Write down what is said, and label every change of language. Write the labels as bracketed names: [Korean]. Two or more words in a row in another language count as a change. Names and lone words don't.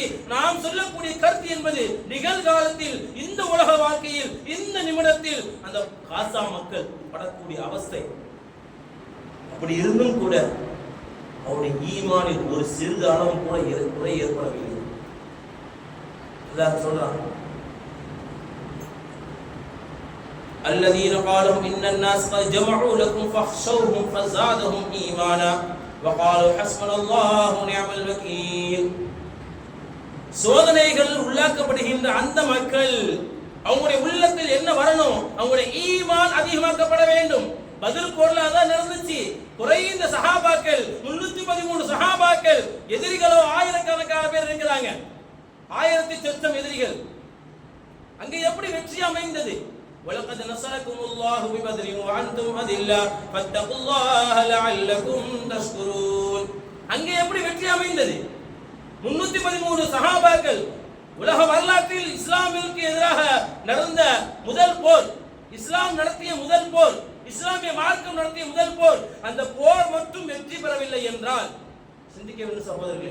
[Tamil] நாம் சொல்லக்கூடிய கருத்து என்பது நிகழ்காலத்தில் இந்த உலக வாழ்க்கையில் இந்த நிமிடத்தில் அந்த காசா மக்கள் படக்கூடிய அவஸ்தை. அப்படி இருந்தும் கூட அவருடைய ஈமானில் ஒரு சிறிது அளவும் கூட குறை ஏற்படவில்லை. அல்லாஹ் சொல்றான், [Arabic] الذين قالوا ان الناس قد جمعوا لكم فاخشوهم فزادهم ايمانا وقالوا حسبنا الله ونعم الوكيل. [Tamil] சோதனைகள் உள்ளாக்கப்படுகின்ற அந்த மக்கள் அவங்களுடைய உள்ளத்தில் என்ன வரணும்? அவங்களுடைய ஈமான் அதிகமாக்கப்பட வேண்டும். பதில் போர்ல தான் நடந்துச்சு. குறைந்த சஹாபாக்கள் 313 சஹாபாக்கள், எதிரிகளோ ஆயிரக்கணக்கான பேர் இருக்கிறாங்க, 1000 சொச்சம் எதிரிகள். அங்க எப்படி வெற்றி அமைந்தது? [Arabic] وَلَقَدْ نَصَرَكُمُ اللَّهُ بِبَدْرٍ وَأَنْتُمْ أَذِلَّةٌ فَاتَّقُوا اللَّهَ لَعَلَّكُمْ تَشْكُرُونَ. [Tamil] அங்கே எப்படி வெற்றி அமைந்தது? 313 சஹாபாக்கள். உலக வரலாற்றில் இஸ்லாமிற்கு எதிராக நடந்த முதல் போர், இஸ்லாம் நடத்திய முதல் போர், இஸ்லாமிய மார்க்கம் நடத்திய முதல் போர், அந்த போர் மட்டும் வெற்றி பெறவில்லை என்றால் சிந்திக்க வேண்டும் சகோதரர்களே.